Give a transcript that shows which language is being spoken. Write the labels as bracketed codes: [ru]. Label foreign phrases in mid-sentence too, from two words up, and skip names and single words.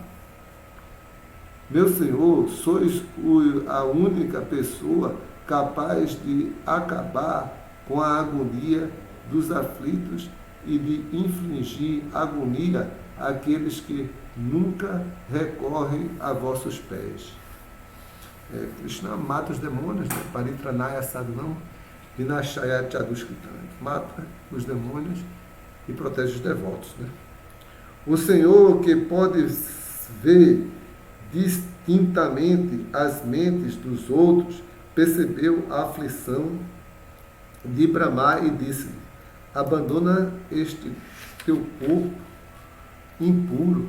[pt] Meu Senhor, sois a única pessoa capaz de acabar com a agonia dos aflitos e de infligir agonia àqueles que nunca recorrem a vossos pés. Krishna mata os demônios, né? [sa] Paritranaya sadhanam vinashaya chadushkritam. [pt] Mata os demônios e protege os devotos, né? O Senhor, que pode ver distintamente as mentes dos outros, percebeu a aflição de Brahma e disse: abandona este teu corpo impuro.